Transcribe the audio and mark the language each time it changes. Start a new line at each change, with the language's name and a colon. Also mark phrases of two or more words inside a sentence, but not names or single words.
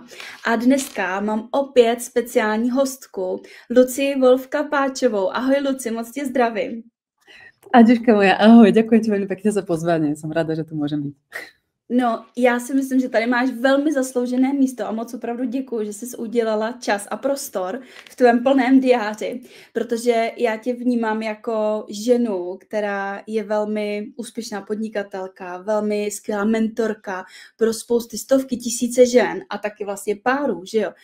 Czech: A dneska mám opět speciální hostku, Luci Wolf-Kapáčovou. Ahoj Luci, moc tě zdravím.
Slovak: Aďuška moja, ahoj, ďakujem ti veľmi pekne za pozvanie, som rada, že tu môžem byť.
Czech: No, já si myslím, že tady máš velmi zasloužené místo a moc opravdu děkuji, že jsi udělala čas a prostor v tvém plném diáři, protože já tě vnímám jako ženu, která je velmi úspěšná podnikatelka, velmi skvělá mentorka pro spousty, stovky, tisíce žen a taky vlastně párů, že jo.